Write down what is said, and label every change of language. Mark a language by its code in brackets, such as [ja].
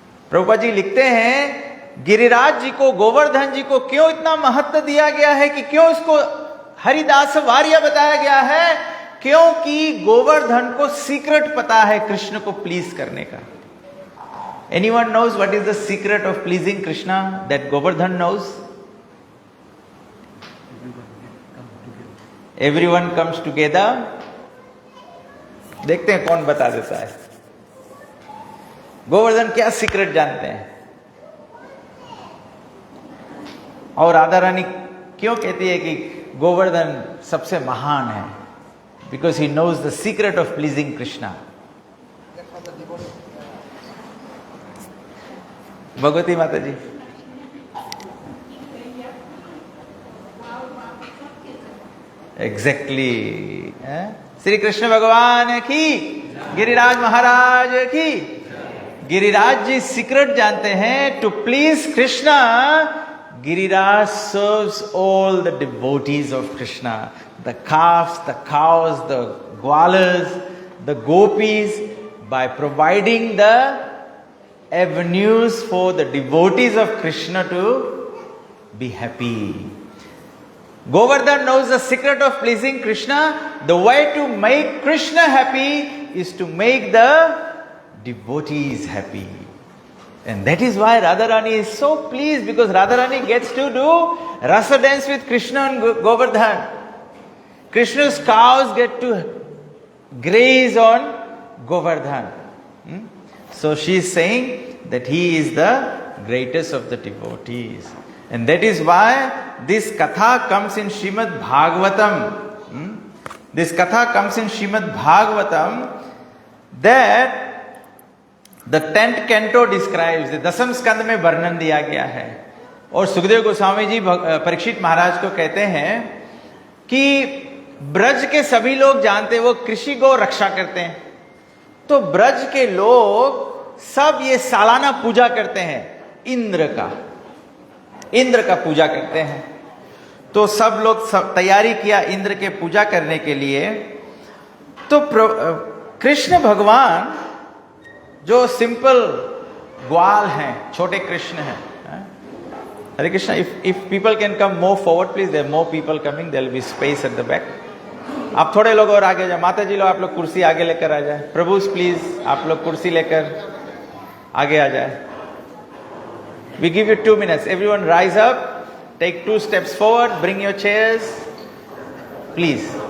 [hi] प्रभुपाद जी लिखते हैं गिरिराज जी को, गोवर्धन जी को क्यों इतना महत्व दिया गया है, कि क्यों इसको हरिदास वार्य बताया गया है, क्योंकि गोवर्धन को सीक्रेट पता है कृष्ण को प्लीज करने का। [en] Anyone knows what is the secret of pleasing Krishna that Govardhan knows? Everyone comes together. [hi] देखते हैं कौन बता देता है। गोवर्धन क्या सीक्रेट जानते हैं? और राधा रानी क्यों कहती है कि गोवर्धन सबसे महान है? [en] Because he knows the secret of pleasing Krishna. [hi] Bhagwati माता जी, एग्जैक्टली श्री कृष्ण भगवान की, गिरिराज महाराज की। गिरिराज जी सीक्रेट जानते हैं to please Krishna. [en] Giriraj serves all the devotees of Krishna, the calves, the cows, the gwalas, the gopis, by providing the avenues for the devotees of Krishna to be happy. Govardhan knows the secret of pleasing Krishna. The way to make Krishna happy is to make the devotees happy. And that is why Radharani is so pleased, because Radharani gets to do rasa dance with Krishna and Govardhan. Krishna's cows get to graze on Govardhan. So she is saying that he is the greatest of the devotees. And that is why this katha comes in Srimad Bhagavatam. This katha comes in Srimad Bhagavatam, that the 10th canto describes, the 10th [hi] स्कंद में वर्णन दिया गया है। और सुखदेव गोस्वामी जी परीक्षित महाराज को कहते हैं कि ब्रज के सभी लोग जानते हैं वो कृषि गौ रक्षा करते हैं। तो ब्रज के लोग सब ये सालाना पूजा करते हैं इंद्र का पूजा करते हैं। तो सब लोग तैयारी किया इंद्र के पूजा करने के लिए। तो कृष्ण भगवान जो सिंपल ग्वाल हैं, छोटे कृष्ण हैं। [en] Hare Krishna, if people can come more forward please, there more people coming, there will be space at the back. [hi] आप थोड़े लोग और आगे जाए। माता जी लोग आप लोग कुर्सी आगे लेकर आ जाए। प्रभु प्लीज आप लोग कुर्सी लेकर आगे आ जाए। [en] We give you 2 minutes. Everyone rise up, take 2 steps forward, bring your chairs, please.